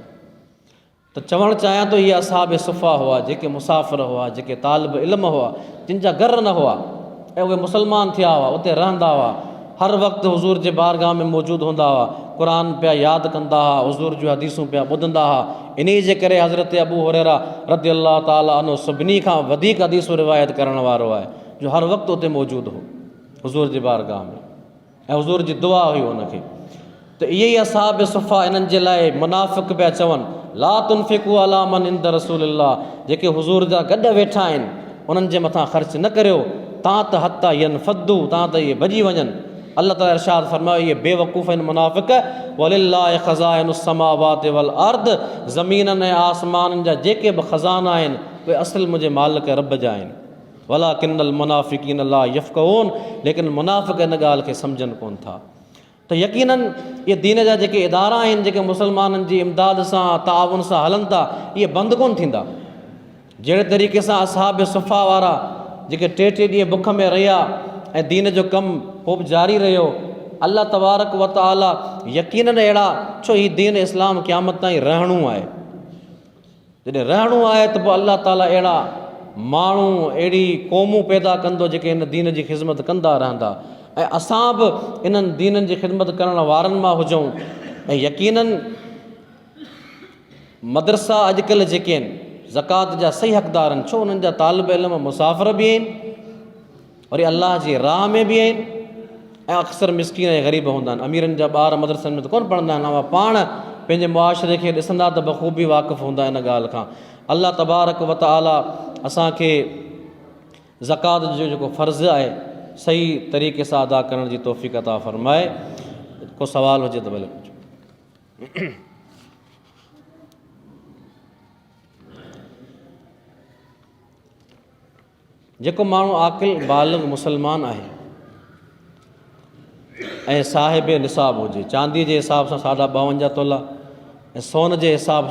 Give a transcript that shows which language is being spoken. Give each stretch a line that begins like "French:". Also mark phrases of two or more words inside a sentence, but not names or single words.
Sindhi: त चवणु चाहियां थो, इहे असहाब सुफ़ा हुआ, जेके मुसाफ़िर हुआ, जेके तालिब इल्म हुआ, जिन जा घर न हुआ ऐं उहे मुसलमान थिया हुआ, उते रहंदा हुआ, हर वक़्तु हुज़ूर जे बारगाह में मौजूदु हूंदा हुआ, क़ुर पिया यादि कंदा हुआ, हुज़ूर जूं हदीसूं पिया ॿुधंदा हुआ। इन जे करे हज़रत अबू हुरैरा
Arabic: رضي الله تعالى عنه
Sindhi: सभिनी खां वधीक हदीसूं रिवायत करण वारो आहे, जो हर वक़्तु उते मौजूदु हो हुज़ूर जे बारगाह में, ऐं हुज़ूर जी दुआ हुई उनखे। त इहे ई असहाब सुफ़ा, इन्हनि जे लाइ मुनाफ़िक़ पिया चवनि,
Arabic: لا تنفقوا على من عند رسول الله,
Sindhi: जेके हुज़ूर जा गॾु वेठा आहिनि उन्हनि जे मथां ख़र्च न करियो, तव्हां त
Arabic: حتى ينفضوا,
Sindhi: तव्हां त इहे भॼी वञनि। अल्लाह ताला इरशाद फरमायो, इहे बेवकूफ़ आहिनि मुनाफ़िक़,
Arabic: ولله خزائن السماوات والأرض,
Sindhi: ज़मीननि ऐं आसमाननि जा जेके बि ख़ज़ाना आहिनि उहे असुलु मुंहिंजे मालिक रब जा आहिनि।
Arabic: ولكن المنافقين لا يفقهون,
Sindhi: लेकिन मुनाफ़िक़ इन ॻाल्हि खे सम्झनि कोन था। त यकीननि इहे दीन जा जेके इदारा आहिनि, जेके मुसलमाननि जी इमदाद सां ताउन सां हलनि था, इहे बंदि कोन थींदा। जहिड़े तरीक़े सां असहाब सुफ़ा वारा जेके 3 ॾींहं बुख में रहिया ऐं दीन जो कमु पोइ बि जारी रहियो, अल्लाह तबारक व तआला यकीननि अहिड़ा, छो हीउ दीन इस्लाम क़यामत ताईं रहणो आहे। जॾहिं रहणो आहे त पोइ अल्लाह ताला अहिड़ा माण्हू, अहिड़ी क़ौमूं पैदा कंदो जेके हिन दीन जी ख़िदमत कंदा रहंदा, ऐं असां बि इन्हनि दीननि जी ख़िदमत करण वारनि मां हुजूं। ऐं यकीननि मदरसा अॼुकल्ह जेके आहिनि ज़कात जा सही हक़दार आहिनि, छो उन्हनि जा तालिब इल्म मुसाफ़िर बि आहिनि, वरी अलाह जी राह में बि आहिनि, ऐं अक्सर मिस्कीन ऐं ग़रीब हूंदा आहिनि। अमीरनि जा ॿार मदरसनि में त कोन पढ़ंदा आहिनि, अवां पाण पंहिंजे मुआशिरे खे ॾिसंदा त बख़ूबी वाक़िफ़ु हूंदा इन ॻाल्हि खां। अल्लाह तबारक व तआला असांखे ज़कात जो जेको फ़र्ज़ु आहे सही तरीक़े सां अदा करण जी तौफ़ीक़ अता फ़रमाए। को सवाल हुजे त भले पुछो। जेको माण्हू आक़िल बालिग़ मुसलमान आहे ऐं साहिब निसाब हुजे, चांदी जे हिसाब सां 52.5 तोला ऐं सोन जे हिसाब